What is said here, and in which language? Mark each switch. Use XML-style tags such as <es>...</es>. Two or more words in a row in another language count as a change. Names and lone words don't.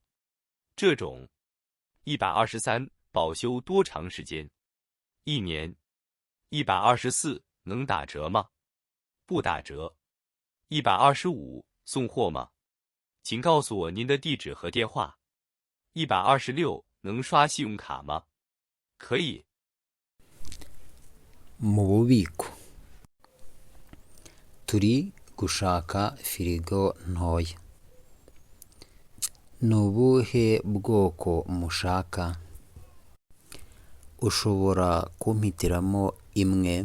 <zh>这种。123，保修多长时间？1年。124，能打折吗？不打折。125，送货吗？请告诉我您的地址和电话。126，能刷信用卡吗？可以。</zh> <rw>mu bubiko turi gushaka firigo ntoya. Ni ubuhe bwoko mushaka? Ushobora kumpitiramo imwe?</rw>